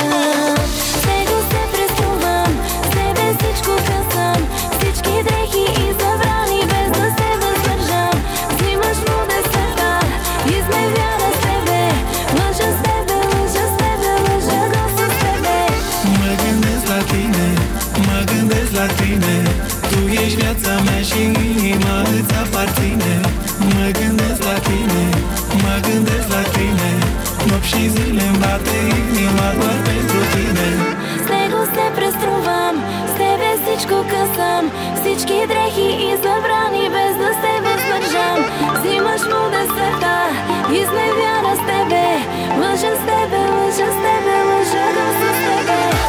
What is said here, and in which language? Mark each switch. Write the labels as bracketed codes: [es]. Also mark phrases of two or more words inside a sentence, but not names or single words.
[bg] Него се преструвам, с тебе всичко късам. Всички дрехи и забрани, без да се въздържам. Взимаш му десета, изневяра с тебе. Лъжа с тебе, лъжа с тебе, лъжа го с тебе. [ro] Mă gândesc la tine, mă gândesc la tine. Tu ești viața mea și inima îți aparține. Mă gândesc la tine, mă gândesc la tine. Nopți și zile-mi bate inima doar pentru tine. [bg] С него се преструвам, с тебе всичко късам. Всички дрехи и забрани, без да се въздържам. Взимаш му десета, изневяра с тебе. Лъжа с тебе, лъжа с тебе, лъжа го с тебе.